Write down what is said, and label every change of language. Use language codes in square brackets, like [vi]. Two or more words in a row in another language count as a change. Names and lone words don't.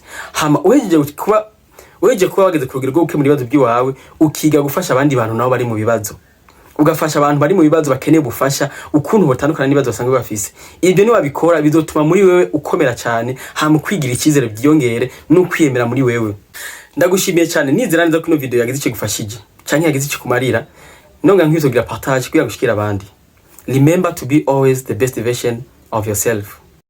[rn] Hama uhejeje kuba wageze ku rugero rwo gukemura ibibazo by'iwawe, ukiga gufasha abandi bantu nabo bari mu bibazo, ugafasha abantu bari mu bibazo bakeneye ubufasha ukuntu botandukana n'ibibazo basanzwe bafise. Ibyo ni wabikora bizotuma muri wewe ukomera cyane, hama kwigira ikizere byiyongere no kwiyemera muri wewe. Ndagushimiye cyane, nizera neza ko ino video yagize icyo gufashije canke yagize icyo kumarira. Nonga nkwizogira partage kugira gushikira abandi. [en] Remember to be always the best version of yourself.